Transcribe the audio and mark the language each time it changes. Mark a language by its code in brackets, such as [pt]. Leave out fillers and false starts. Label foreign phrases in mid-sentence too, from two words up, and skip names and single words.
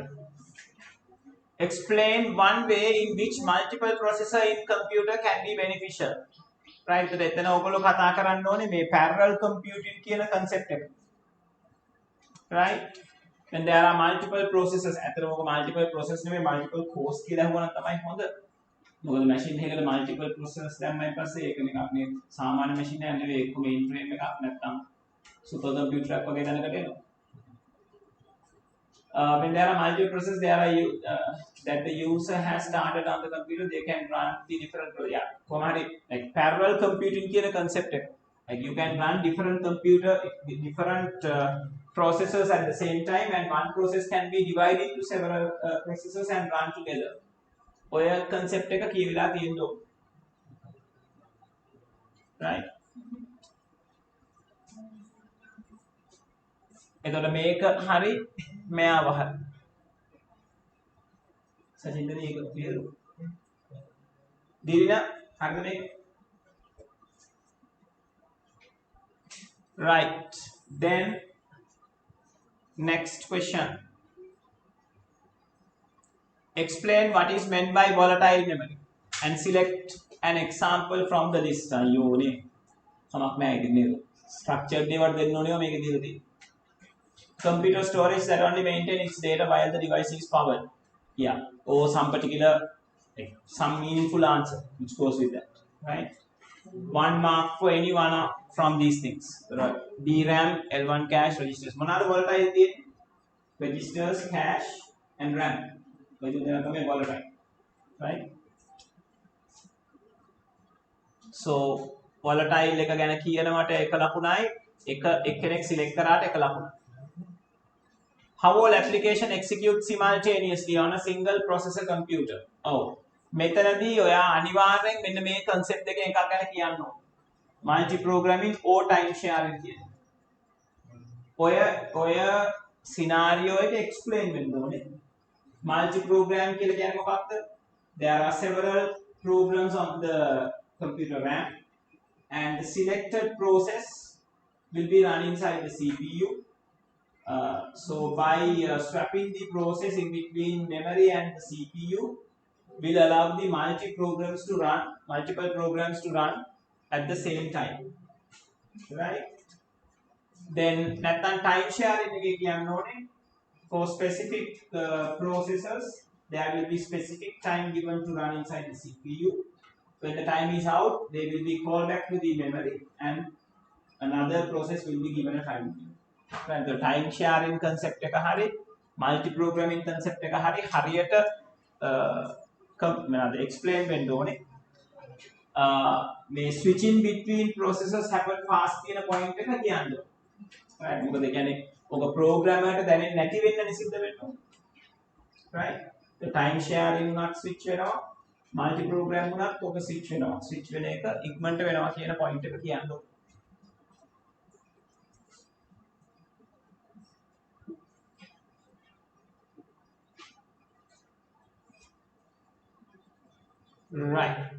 [en] Explain one way in which multiple processor in computer can be beneficial. Right? So [si] එතන ඔයගොල්ලෝ කතා කරන්න ඕනේ මේ [en] parallel computing [si] කියන concept එක. [en] Right? When there are multiple processors, [si] ඇත්තටම ඔක [en] multiple process [si] නෙමෙයි [en] multiple cores [si] කියලා හුවනම් තමයි හොඳ. මොකද machine එකකට [en] multiple processors [si] දැම්මයින් පස්සේ ඒක නිකන් මේ සාමාන්‍ය machine එකක් නෙවෙයි ඒක mainframe එකක් නැත්තම් [en] super computer [si] එකක් වගේ දැනකට එනවා. [en] When there are multiple processors that the user has started on the computer, they can run the different like parallel computing කියන concept එක. Like you can run different processors at the same time, and one process can be divided into several processors and run together. [si] ඔය concept එක කියවිලා තියෙන්න ඕන. Right? එතකොට මේක හරි මෙයාව හරි. සජින්දනි ඒක clear. දිරිනා හරිද මේක? [en] Right. Then next question. Explain what is meant by volatile memory and select an example from the list. [si] අයියෝනේ. කමක් නැහැ ඉතින් නේද? Structured දේවල් දෙන්න ඕනේ මේක දීලා තියෙන්නේ. [en] Computer storage that only maintain its data while the device is powered. Yeah. Or some particular, like, some meaningful answer which goes with that. Right? 1 mark for any one from these things. Right? DRAM, L1 cache, registers. Monada volatile the registers, cache, and RAM. Volatile. Right? So volatile [si] එක ගැන කියනවට එක ලකුණයි එක්කෙනෙක් select කරාට එක ලකුණයි. [en] How all application execute simultaneously on a single processor computer? [si] මෙතනදී ඔයා අනිවාර්යෙන් මෙන්න මේ concept දෙකෙන් එකක් ගැන කියන්න ඕනේ. [en] Multi programming or time sharing කියන. [si] ඔය scenario එක explain වෙන්න ඕනේ. Multi program කියලා කියන්නේ මොකක්ද? [en] There are several programs on the computer RAM, and the selected process will be run inside the CPU. So by swapping the process in between memory and the CPU will allow the multiple programs to run at the same time. Right? Then [si] නැත්නම් [en] time sharing [si] එක කියන්න ඕනේ. [en] For specific processors, there will be specific time given to run inside the CPU. When the time is out, they will be called back to the memory, and another process will be given a time. Right? The time sharing concept [si] එක හරි [en] multi programming concept [si] එක හරි හරියට [en] explain [si] වෙන්න ඕනේ. [en] මේ switching between processors happen fast කියන point [si] එක කියන්න ඕනේ. [en] Right? [si] මොකද කියන්නේ ඔක programmer ට දැනෙන්නේ නැති වෙන්න නිසින්ද වෙන්න ඕනේ. [en] Right? The time sharing උනත් switch වෙනවා, multi program [si] උනත් ඔක [en] switch වෙනවා. [si] switch වෙන එක ඉක්මනට වෙනවා කියන point එක කියන්න ඕනේ. [en] Right.